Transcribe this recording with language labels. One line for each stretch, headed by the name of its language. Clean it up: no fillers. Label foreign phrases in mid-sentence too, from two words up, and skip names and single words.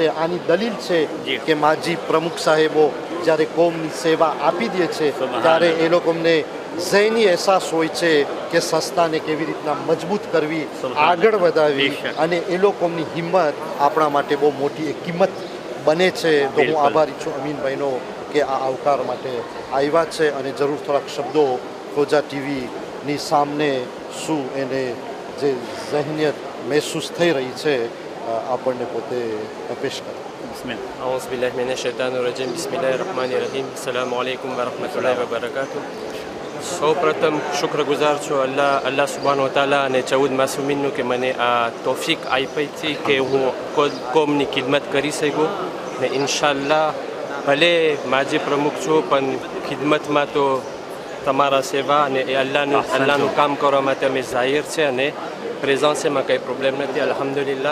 Gujarati: આની દલીલ છે કે માજી પ્રમુખ સાહેબો જ્યારે કોમની સેવા આપી દે છે ત્યારે એ લોકોને ઝૈની અહેસાસ હોય છે કે સંસ્થાને કેવી રીતના મજબૂત કરવી, આગળ વધારવી અને એ લોકોની હિંમત આપણા માટે બહુ મોટી એક કિંમત બને છે. તો હું આભારી છું અમીનભાઈનો કે આ આવકાર માટે આવ્યા છે અને જરૂર થોડાક શબ્દો ખોજા ટીવીની સામને શું એને જે ઝહનિયત મહેસૂસ થઈ રહી છે આપણને પોતે પેશ કરે.
Arabic: أعوذ بالله من الشيطان الرجيم بسم الله الرحمن الرحيم السلام عليكم ورحمة الله وبركاته.
Gujarati: સૌ પ્રથમ શુક્રગુજાર છું
Arabic: الله سبحان وتعالى
Gujarati: અને 14 માસુમીનનું કે મને આ તોફીક આપી હતી કે હું કોમની ખિદમત કરી શકું ને ઇન્શાલ્લાહ ભલે માજી પ્રમુખ છું પણ ખિદમતમાં તો તમારા સેવા અને એ અલ્લાહનું કામ કરવા માટે અમે જાહેર છે અને પ્રેઝન્સમાં કંઈ પ્રોબ્લેમ નથી અલ્હમ્દુલિલ્લાહ.